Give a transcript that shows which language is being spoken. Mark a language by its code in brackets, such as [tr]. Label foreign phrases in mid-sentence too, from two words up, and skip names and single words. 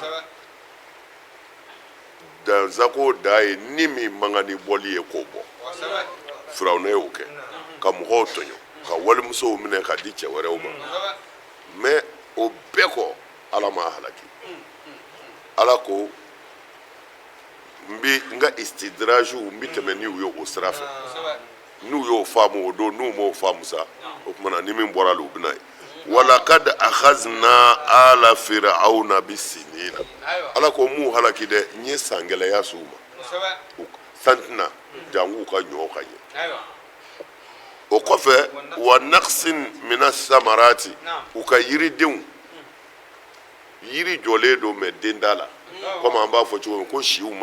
[bm] dansago da ye ni min man kan ni bɔli ye k'o bɔ firawuna y'o kɛ ka mɔgɔw tɔɲɔ ka walimusow minɛ ka di cɛ wɛrɛw ma mais o bɛɛ kɔ ala ma halaki ala ko n ka istidraju n bɛ tɛmɛ ni u ye o sira fɛ n'u y'o faamu o don n'u m'o faamu sa o kumana ni min bɔra la u bɛna ye [ar] ولقد أخذنا آل فرعون [bm] bisinina ala ko mu halaki dɛ n ye san gɛlɛya s'u ma san tɛna jangu ka ɲɔ ka ɲɛ o kɔfɛ [ar] ونقص من الثمرات [bm] u ka yiridenw yiri jɔlen don mɛ den t'a la komi an b'a fɔ cogo min ko siw ma